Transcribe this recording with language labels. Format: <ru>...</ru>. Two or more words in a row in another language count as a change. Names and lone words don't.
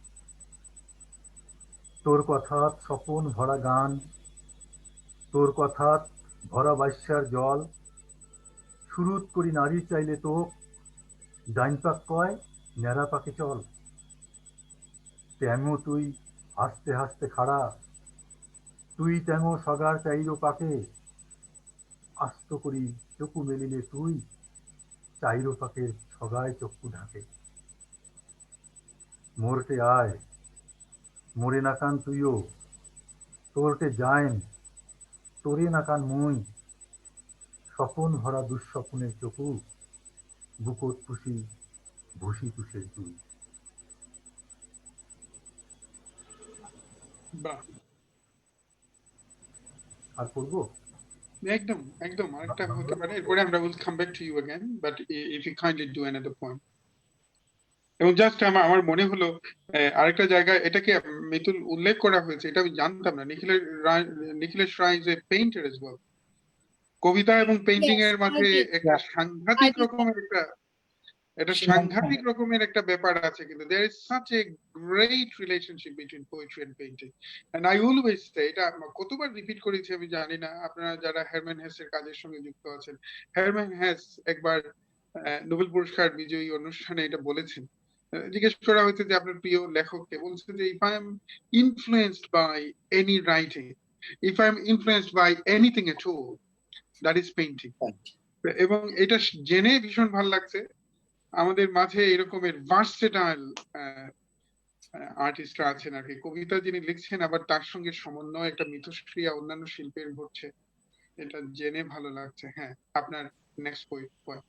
<rkt>তোর কথাত স্বপন ভরা গান তোর কথাত ভরা বাইশ্যার জল শুরুত করি নারী চাইলে তো ডাইন পাক কয় ন্যাড়া পাকে চল ট্যাঙো তুই হাসতে হাসতে খাড়া তুই ট্যাঙো সগার চাইরো পাকে আস্ত করি চকু মেলিলে তুই চাইরো পাকের সগায় চক্ষু ঢাকে মোরটে আয় মোরে নাকান তুইও তোরটে যায়ন তোরে নাকান মুই স্বপন ভরা দুঃস্বপ্নের চকু বুকত পুষি ভুসি তুষের তুই</rkt> <bn>বাহ আর পড়বো একদম আরেকটা হতে পারে এরপরে আমরা</bn> <en>will come back to you again but if you kindly do another point</en> <bn>এবং জাস্ট আমার মনে হলো আরেকটা জায়গায় এটাকে মিতুল উল্লেখ করা হয়েছে এটা আমি জানতাম না নিখিলেশ রায়</bn> <en>is a painter as well</en> <bn>কবিতা এবং পেইন্টিং</bn> <en>Yes,</en> <bn>এর</bn> <en>I</en> <bn>মাঝে</bn> <en>did.</en> <bn>একটা</bn> <en>Yeah.</en> <bn>সাংঘাতিক</bn> <en>I did.</en> <bn>রকমের এটা</bn> <en>She</en> <bn>সাংঘাতিক</bn> <en>mentioned.</en> <bn>রকমের একটা ব্যাপার আছে কিন্তু</bn> <en>there is such a great relationship between poetry and painting and I always say</en> <bn>এটা কতবার রিপিট করেছি আমি জানি না আপনারা যারা হারম্যান হেসের কাজের সঙ্গে যুক্ত আছেন হারম্যান হেস একবার নোবেল পুরস্কার বিজয়ী অনুষ্ঠানে এটা বলেছেন জিজ্ঞেস করা হয়েছে যে আপনার প্রিয় লেখককে বলছে যে</bn> <en>if I am influenced by any writing if I am influenced by anything at all that is painting</en> <bn>এবং এটা জেনে ভীষণ ভালো লাগছে আমাদের মাঝে এরকমের ভার্সেটাইল আর্টিস্টরা আছেন আর কি কবিতা যিনি লিখছেন আবার তার সঙ্গে সমন্বয় একটা মিথস্ক্রিয়া অন্যান্য শিল্পের ঘটছে এটা জেনে ভালো লাগছে হ্যাঁ আপনার</bn> <en>next point</en>